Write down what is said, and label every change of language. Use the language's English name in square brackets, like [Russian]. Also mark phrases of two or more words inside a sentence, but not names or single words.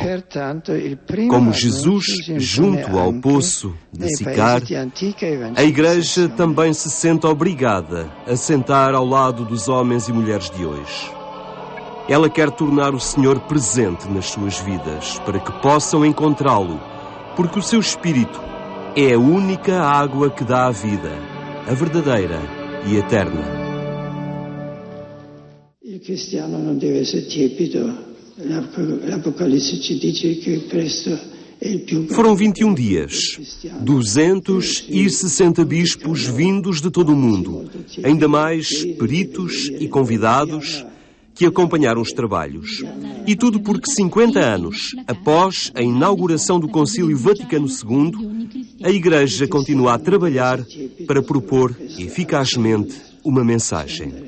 [Portuguese] Como Jesus, junto ao poço de Sicar, a Igreja também se sente obrigada a sentar ao lado dos homens e mulheres de hoje. Ela quer tornar o Senhor presente nas suas vidas, para que possam encontrá-lo, porque o seu Espírito é a única água que dá a vida, a verdadeira e eterna. [Italian] Il cristiano non deve essere tiepido. L'Apocalisse ci dice che questo è il più grande. [Portuguese] Foram 21 dias, 260 bispos vindos de todo o mundo, ainda mais peritos e convidados que acompanharam os trabalhos. E tudo porque 50 anos após a inauguração do Concílio Vaticano II, a Igreja continua a trabalhar para propor eficazmente uma mensagem.